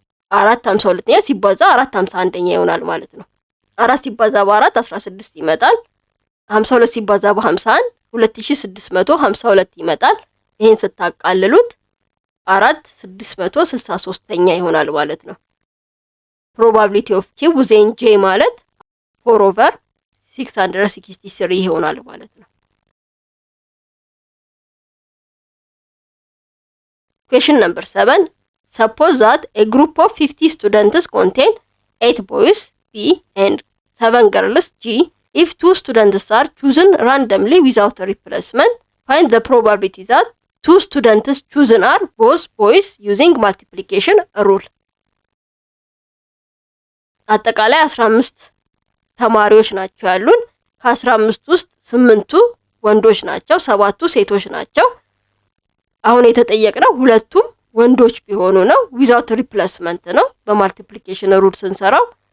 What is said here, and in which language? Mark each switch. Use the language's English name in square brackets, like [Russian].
[Amharic] 4/52ኛ ሲባዛ 4/51ኛ ይሆናል ማለት ነው። 4 ሲባዛ በ4 16 ይመጣል። 52 ሲባዛ በ51 2652 ይመጣል። ይሄን ስታቃልሉት 4663ኛ ይሆናል ማለት ነው። ፕሮባቢሊቲ ኦፍ ኪው ዜን ጄ ማለት 4/663 ይሆናል ማለት ነው። [English] Question number 7. Suppose that a group of 50 students contain 8 boys B and 7 girls G. If 2 students are chosen randomly without replacement, find the probability that 2 students chosen are both boys using multiplication rule. [Amharic] አጠቃላይ 15 ተማሪዎች ናቸው ያሉን። ከ15 ውስጥ 8ቱ ወንዶች ናቸው፣ 7ቱ ሴቶች ናቸው። አሁን የተጠየቅነው ሁለቱም ወንዶች ቢሆኑ ነው፣ ዊዛውት ሪፕሌስመንት ነው። በማልቲፕሊኬሽን ሩል ስንሰራው